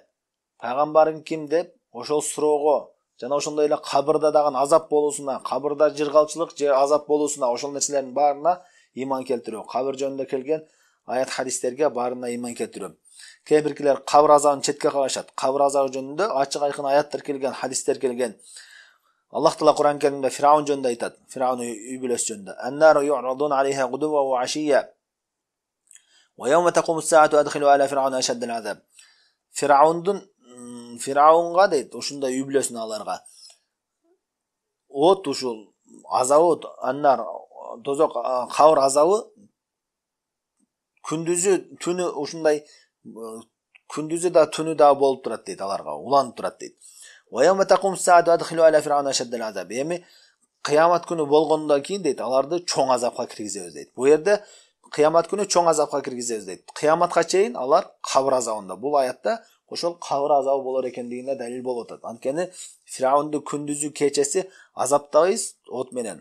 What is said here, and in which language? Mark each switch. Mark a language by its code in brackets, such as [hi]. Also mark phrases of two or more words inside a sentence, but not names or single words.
[ky] Пайгамбарың ким деп ошол суроого, жана ошондой эле кабырда дагы азап болуусуна, кабырда жыргалчылык же азап болуусуна, ошол нерселердин баарына ыйман келтирүү. Кабыр жөнүндө келген аят хадистерге баарына ыйман келтирүү. Кээ биркилер кабыр азабын четке кагышат. Кабыр азабы жөнүндө ачык айкын аяттар келген, хадистер келген. Аллах Таала Кур'ан Каримде Фираун жөнүндө айтат. Фираун үй бүлөсү жөнүндө. [ar] "النار يعرضون عليها غدوا وعشيا. ويوم تقوم الساعة أدخلوا آل فرعون أشد العذاب". [ky] Фираунга дейт, ушундай үй бүлөсүнө аларга от, ушул азабы, аннар тозок, кабыр азабы күндүзү түнү ушундай, күндүзү да түнү да болуп турат дейт, аларга уланып турат дейт. [ar] "ويوم تقوم الساعة أدخلوا آل فرعون أشد العذاب". [ky] Эми кыямат күнү болгондон кийин дейт, аларды чоң азапка киргизебиз дейт. Бу жерде кыямат күнү чоң азапка киргизебиз дейт. Кыяматка чейин алар кабыр азабында. Бул аятта ошол кабыр азабы болор экендигине далил болуп атат. Анткени Фираунду күндүзү кечеси азаптайбыз от менен.